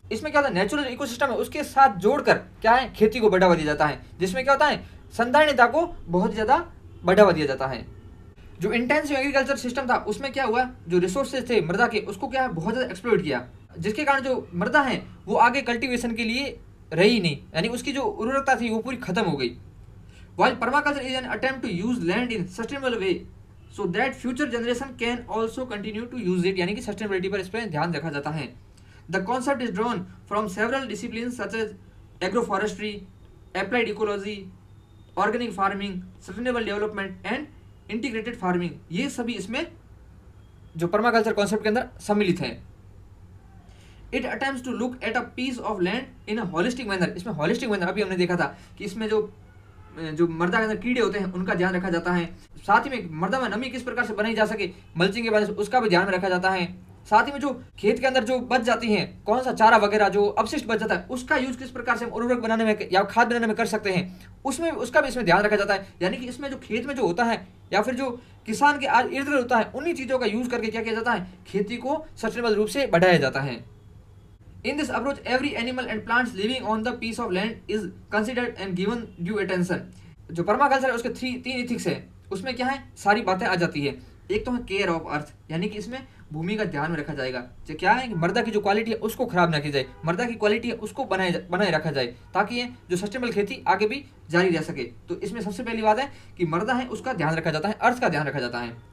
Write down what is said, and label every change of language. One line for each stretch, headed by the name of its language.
Hindi: इसमें क्या होता है, नेचुरल इकोसिस्टम है उसके साथ जोड़कर क्या है, खेती को बढ़ावा दिया जाता है, जिसमें क्या होता है, संधारणीयता को बहुत ज्यादा बढ़ावा दिया जाता है। जो इंटेंसिव एग्रीकल्चर सिस्टम था उसमें क्या हुआ, जो रिसोर्सेज थे मृदा के उसको क्या है, बहुत ज्यादा एक्सप्लॉइट किया, जिसके कारण जो मृदा है वो आगे कल्टीवेशन के लिए रही नहीं, यानी उसकी जो उर्वरकता थी वो पूरी खत्म हो गई।
English: While permaculture is an attempt to use land in sustainable way so that future generation can also continue to use it,
Hindi: यानी कि sustainability पर इस पर ध्यान रखा जाता है।
English: The concept is drawn from several disciplines such as agroforestry, applied ecology, organic farming, sustainable development and integrated farming।
Hindi: ये सभी इसमें जो permaculture concept के अंदर सम्मिलित हैं।
English: It attempts to look at a piece of land in a holistic manner।
Hindi: इसमें holistic manner अभी हमने देखा था कि इसमें जो मृदा के अंदर कीड़े होते हैं उनका ध्यान रखा जाता है, साथ ही में मृदा में नमी किस प्रकार से बनाई जा सके मल्चिंग के वजह से उसका भी ध्यान में रखा जाता है, साथ ही में जो खेत के अंदर जो बच जाती हैं कौन सा चारा वगैरह जो अपशिष्ट बच जाता है उसका यूज किस प्रकार से हम उर्वरक बनाने में या खाद बनाने में कर सकते हैं, उसमें उसका भी इसमें ध्यान रखा जाता है। यानी कि इसमें जो खेत में जो होता है या फिर जो किसान के आज इर्द गिर्द होता है उन्हीं चीजों का यूज करके क्या किया जाता है, खेती को सस्टेनेबल रूप से बढ़ाया जाता है।
English: In this approach, every animal and plants living on the piece of land is considered and given due attention।
Hindi: जो परमाकल्चर है उसके तीन इथिक्स है, उसमें क्या है, सारी बातें आ जाती है। एक तो है केयर ऑफ अर्थ, यानी कि इसमें भूमि का ध्यान में रखा जाएगा, जो क्या है कि मृदा की जो क्वालिटी है उसको खराब ना की जाए, मृदा की क्वालिटी है उसको बनाए रखा जाए ताकि ये जो सस्टेनेबल खेती आगे भी जारी रह सके। तो इसमें सबसे पहली बात है कि मृदा है उसका ध्यान रखा जाता है, अर्थ का ध्यान रखा जाता है।